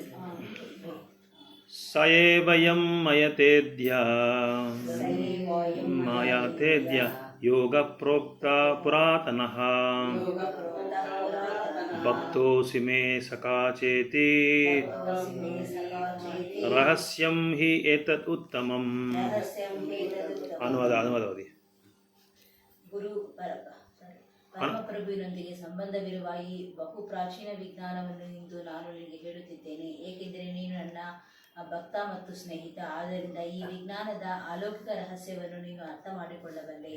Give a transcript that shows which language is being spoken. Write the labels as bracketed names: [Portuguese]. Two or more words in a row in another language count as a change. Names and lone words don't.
[Sanskrit] ಸಯೇವಯಂ ಮಯತೇದ್ಯ ಯೋಗ ಪ್ರೋಕ್ತ ಪುರಾತನಃ ಭಕ್ತೋಸಿ ಮೇ ಸಖಾ ಚೇತಿ ರಹಸ್ಯಂ ಹಿ ಏತತ್ ಉತ್ತಮಂ. [Kannada] ಅನುವಾದ ಓದಿ. ಪರಮಪ್ರಭುವಿನೊಂದಿಗೆ ಸಂಬಂಧವಿರುವ ಈ ಬಹು ಪ್ರಾಚೀನ ವಿಜ್ಞಾನವನ್ನು ಇಂದು ನಾನು ನಿನಗೆ ಹೇಳುತ್ತಿದ್ದೇನೆ, ಏಕೆಂದರೆ ನೀನು ನನ್ನ ಭಕ್ತ ಮತ್ತು ಸ್ನೇಹಿತ. ಆದ್ದರಿಂದ ಈ ವಿಜ್ಞಾನದ ಅಲೌಕಿಕ ರಹಸ್ಯವನ್ನು ನೀನು ಅರ್ಥ ಮಾಡಿಕೊಳ್ಳಬಲ್ಲೆ.